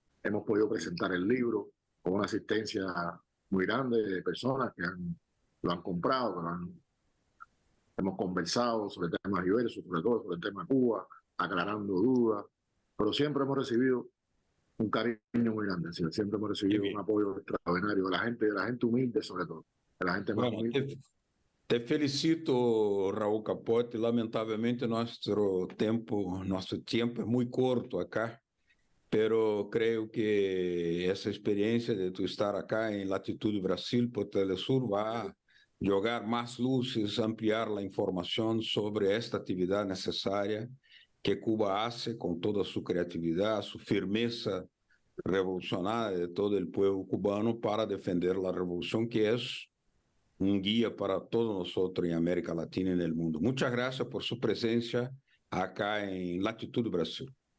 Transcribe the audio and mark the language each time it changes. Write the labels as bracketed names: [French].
[Spanish] Hemos podido presentar el libro con una asistencia muy grande de personas que lo han comprado, hemos conversado sobre temas diversos, sobre todo sobre el tema de Cuba, aclarando dudas, pero siempre hemos recibido un cariño muy grande, siempre hemos recibido un apoyo extraordinario de la gente humilde sobre todo, de la gente más humilde. Te felicito, Raúl Capote. [Portuguese] Lamentavelmente [Spanish] nuestro tiempo es muy corto acá, [Portuguese] pero creo que essa experiência de tu estar acá em Latitude Brasil por Telesur vai jogar mais luzes, ampliar a informação sobre esta atividade necessária que Cuba hace com toda a sua criatividade, sua firmeza revolucionária de todo o povo cubano para defender a revolução, que é [Spanish] guía para todos nosotros en América Latina y en el mundo. Muchas gracias por su presencia acá en Latitud Brasil.